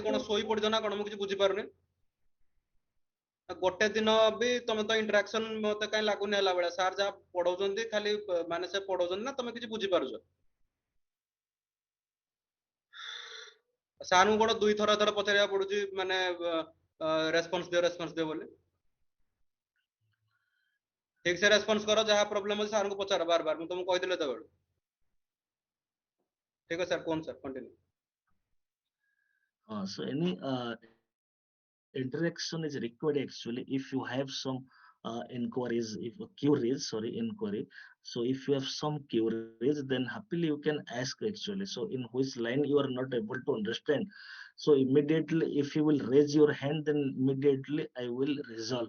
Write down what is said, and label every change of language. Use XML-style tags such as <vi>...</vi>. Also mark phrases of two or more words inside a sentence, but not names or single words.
<or>ଏମିତି କଣ ଶୋଇ ପଡିଛ ନା କଣ ମୁଁ କିଛି ବୁଝିପାରୁନି ଗୋଟେ ଦିନ ବି ତମେ ତ ଇଣ୍ଟରାକ୍ସନ ମତେ କାହିଁ ଲାଗୁନି ହେଲା ଭଳିଆ ସାର୍ ଯାହା ପଢଉଛନ୍ତି ଖାଲି ମାନେ ସେ ପଢଉଛନ୍ତି ନା ତମେ କିଛି ବୁଝିପାରୁଛ ସାର୍ଙ୍କୁ କଣ ଦୁଇ ଥର ପଚାରିବାକୁ ପଡୁଛି ମାନେ ରେସ୍ପନ୍ସ ଦିଅ ବୋଲି ଠିକ ସେ ରେସ୍ପନ୍ସ କର ଯାହା ପ୍ରୋବ୍ଲେମ ଅଛି ସାର୍ଙ୍କୁ ପଚାର ବାର ବାର ମୁଁ ତମକୁ କହିଥିଲି ସେତେବେଳେ ଠିକ ଅଛି ସାର୍ କୁହନ୍ତୁ</or> <en>sir continue So any interaction is required actually if you have some inquiries, if queries, sorry, inquiry. So if you have some queries, then happily you can ask actually. So in which line you are not able to understand, so immediately if you will raise your hand, then immediately I will resolve.</en>